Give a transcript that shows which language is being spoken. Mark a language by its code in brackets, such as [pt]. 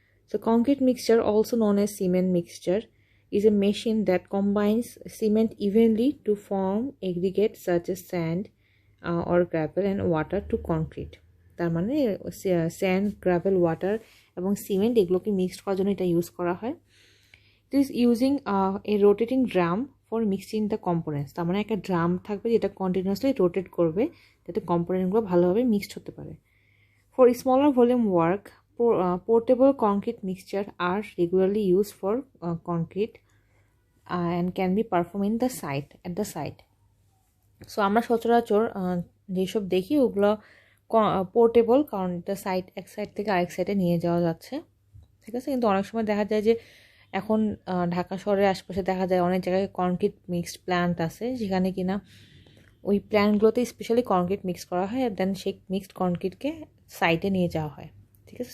[en] So concrete mixture, also known as cement mixture, is a machine that combines cement evenly to form aggregates such as sand or gravel and water to concrete. [bn] তার মানে sand, gravel, water এবং cement এগুলোকে mixed করার জন্য এটা use করা হয়। [en] this using a rotating drum for mixing the components, [bn] তার মানে একটা ড্রাম থাকবে যেটা কন্টিনিউয়াসলি রোটেট করবে যাতে কম্পোনেন্টগুলো ভালোভাবে মিক্সড হতে পারে। [en] For smaller volume work, portable concrete mixture are regularly used for concrete and can be performed at the site. [bn] So আমরা সচরাচর যেসব দেখি ওগুলো পোর্টেবল, কারণ এটা এক সাইড থেকে আরেক সাইডে নিয়ে যাওয়া যাচ্ছে, ঠিক আছে। কিন্তু অনেক সময় দেখা যায় যে এখন ঢাকা শহরের আশপাশে দেখা যায় অনেক জায়গায় কনক্রিট মিক্সড প্ল্যান্ট আছে, যেখানে কিনা ওই প্ল্যান্টগুলোতে স্পেশালি কনক্রিট মিক্স করা হয়, দেন সেই মিক্সড কনক্রিটকে সাইডে নিয়ে যাওয়া হয়, ঠিক আছে।